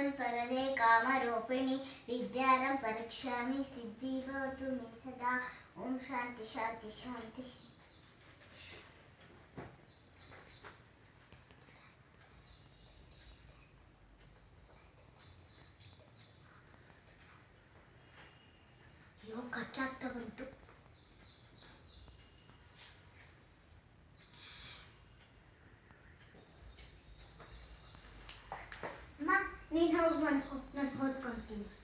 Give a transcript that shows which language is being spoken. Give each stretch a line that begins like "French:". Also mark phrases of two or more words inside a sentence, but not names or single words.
Sanskrit: वरदे कामरूपिणी विद्यारं परीक्षामि सिद्धि भवतु मे सदा। ओम शांति शांति शांति।
Kannada: ಅಯ್ಯೋ, ಕತ್ಲಾಗ್ತಾ ಬಂತು. ನೀನು ಹೋಗಿ ಬಂದ್ಕೊ, ನಾನು ಓದ್ಕೊಳ್ತೀನಿ.